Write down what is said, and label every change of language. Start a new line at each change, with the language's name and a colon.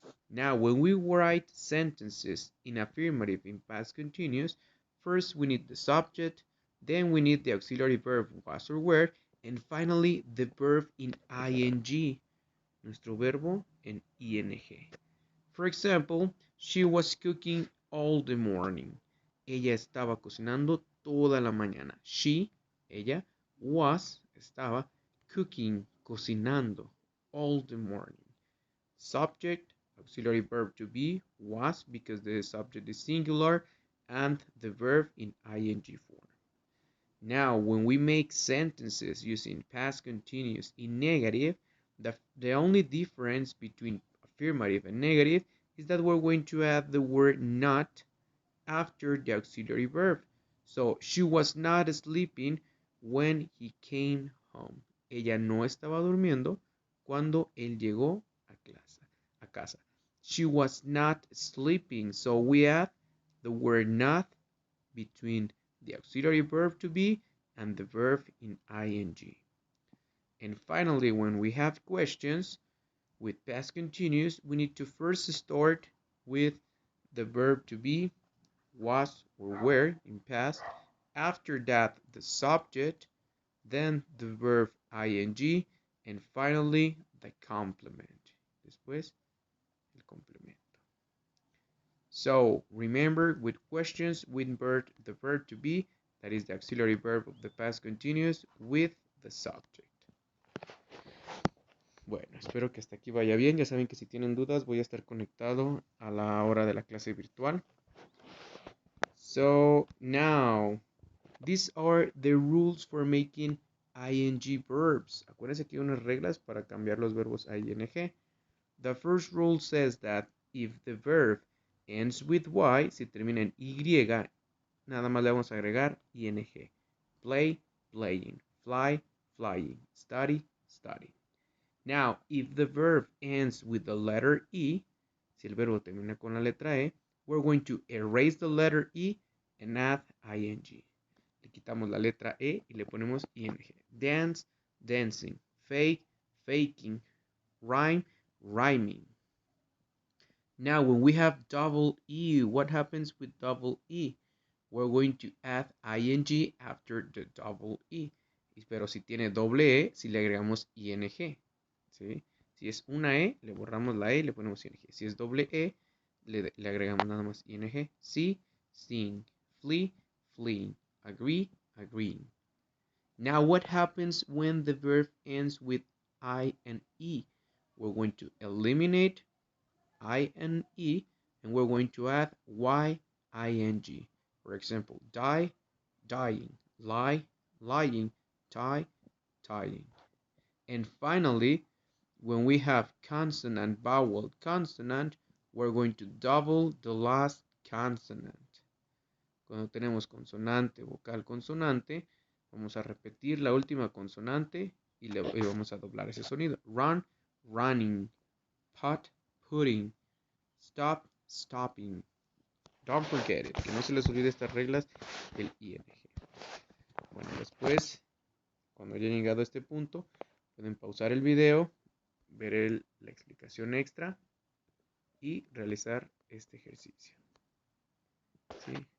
English: Now, when we write sentences in affirmative in past continuous, first we need the subject, then we need the auxiliary verb was or were, and finally the verb in ing,
Spanish: nuestro verbo en ing.
English: For example, she was cooking all the morning.
Spanish: Ella estaba cocinando toda la mañana.
English: She, ella, was, estaba, cooking, cocinando, all the morning. Subject, auxiliary verb to be, was, because the subject is singular, and the verb in ing form. Now, when we make sentences using past continuous in negative, the only difference between affirmative and negative is that we're going to add the word not after the auxiliary verb. So, she was not sleeping when he came home.
Spanish: Ella no estaba durmiendo cuando él llegó a casa.
English: She was not sleeping, so we add the word not between the auxiliary verb to be and the verb in ing. And finally, when we have questions with past continuous, we need to first start with the verb to be, was or were in past. After that, the subject, then the verb ing, and finally the complement.
Spanish: Después, el complemento.
English: So remember, with questions, we invert the verb to be, that is the auxiliary verb of the past continuous, with the subject.
Spanish: Bueno, espero que hasta aquí vaya bien. Ya saben que si tienen dudas voy a estar conectado a la hora de la clase virtual.
English: So now, these are the rules for making ing verbs.
Spanish: Acuérdense que hay unas reglas para cambiar los verbos a ing.
English: The first rule says that if the verb ends with y,
Spanish: si termina en y, nada más le vamos a agregar ing.
English: Play, playing. Fly, flying. Study, studying. Now, if the verb ends with the letter E,
Spanish: si el verbo termina con la letra E,
English: we're going to erase the letter E and add ing.
Spanish: Le quitamos la letra E y le ponemos ing.
English: Dance, dancing. Fake, faking. Rhyme, rhyming. Now, when we have double E, what happens with double E? We're going to add ing after the double E.
Spanish: Pero si tiene doble E, si le agregamos ing. ¿Sí? Si es una E, le borramos la E y le ponemos ing. Si es doble E, le agregamos nada más ing.
English: See, sing, Flee, fleeing. Agree, agreeing. Now what happens when the verb ends with I and E? We're going to eliminate I and E, and we're going to add Y-I-N-G. For example, die, dying, lie, lying, tie, tying. And finally, when we have consonant, vowel, consonant, we're going to double the last consonant.
Spanish: Cuando tenemos consonante, vocal, consonante, vamos a repetir la última consonante y vamos a doblar ese sonido.
English: Run, running. Pot, putting. Stop, stopping. Don't forget it.
Spanish: Que no se les olvide estas reglas del ING. Bueno, después, cuando hayan llegado a este punto, pueden pausar el video, ver la explicación extra y realizar este ejercicio. ¿Sí?